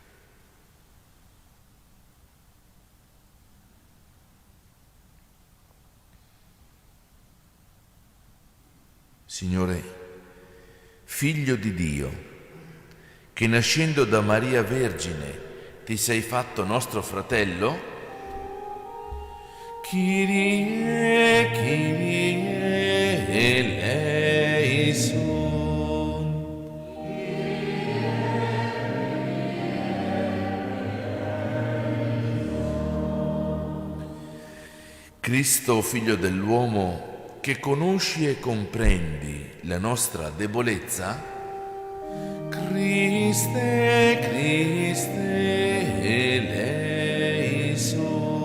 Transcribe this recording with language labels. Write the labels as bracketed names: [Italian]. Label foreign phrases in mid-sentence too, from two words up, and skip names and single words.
[Italian] Signore, Figlio di Dio, che nascendo da Maria Vergine ti sei fatto nostro fratello? [Greek] Κύριε, Κύριε ἐλέησον. [Italian] Cristo, Figlio dell'uomo, che conosci e comprendi la nostra debolezza, [Greek] Χριστέ, Χριστέ ἐλέησον.